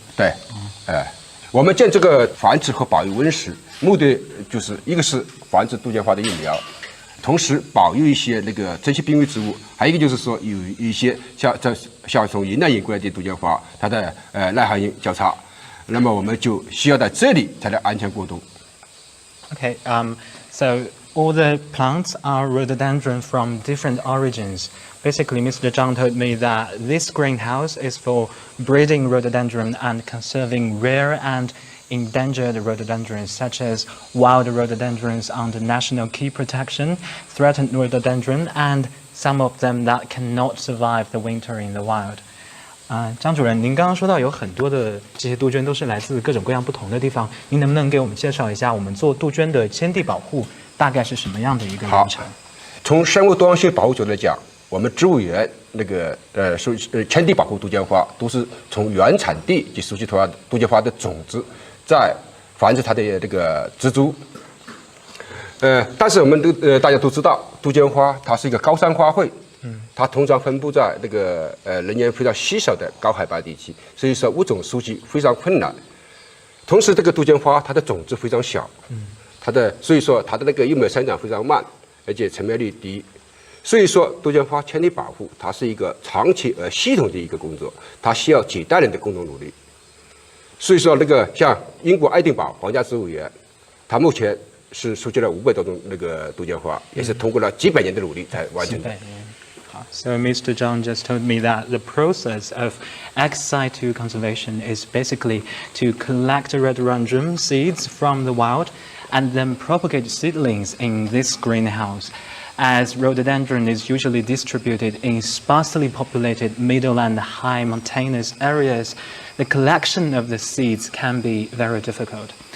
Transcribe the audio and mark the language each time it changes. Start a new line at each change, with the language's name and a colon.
Chinese: 对，我们建这个繁殖和保育温室，目的就是一个是繁殖杜鹃花的育苗，同时保育一些那个珍稀濒危植物，还有一个就是说有一些像从云南引过来的杜鹃花，它的耐寒性较差，那么我们就需要在这里才能安全过渡。
English: Okay, so all the plants are rhododendron from different origins. Basically, Mr. Zhang told me that this greenhouse is for breeding rhododendron and conserving rare and endangered rhododendrons, such as wild rhododendrons under national key protection, threatened rhododendron, and some of them that cannot survive the winter in the wild.
Chinese: 张主任，您刚刚说到有很多的这些杜鹃都是来自各种各样不同的地方，您能不能给我们介绍一下我们做杜鹃的迁地保护大概是什么样的一个流程？从生物多样性保护角度来讲，我们植物园那个迁地保护杜鹃花都是从原产地及熟悉土壤杜鹃花的种子，再繁殖它的这个植株。但是我们大家都知道，杜鹃花它是一个高山花卉。它通常分布在那个人烟非常稀少的高海拔地区，所以说物种收集非常困难。同时，这个杜鹃花它的种子非常小，所以说它的那个幼苗生长非常慢，而且成苗率低。所以说，杜鹃花迁地保护它是一个长期而系统的一个工作，它需要几代人的共同努力。所以说，那个像英国爱丁堡皇家植物园，它目前是收集了500多种那个杜鹃花，也是通过了几百年的努力才完成的。
English: So Mr. Zhang just told me that the process of ex-situ conservation is basically to collect rhododendron seeds from the wild and then propagate seedlings in this greenhouse. As rhododendron is usually distributed in sparsely populated middle and high mountainous areas, the collection of the seeds can be very difficult.